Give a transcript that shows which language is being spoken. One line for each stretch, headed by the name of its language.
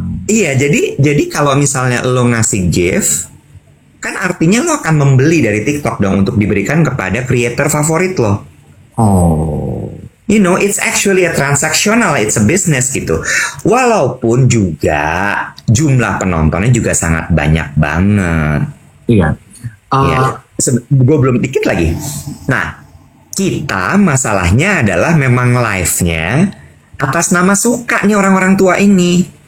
Indonesian: Iya, jadi kalau misalnya lo ngasih gift, kan artinya lo akan membeli dari TikTok dong untuk diberikan kepada creator favorit lo. Oh.
English: You know, it's actually a transactional, it's a business gitu.
Indonesian: Walaupun juga jumlah penontonnya juga sangat banyak banget. Iya. Ya, gue belum dikit lagi. Nah, kita masalahnya adalah memang live-nya atas nama suka nih orang-orang tua ini.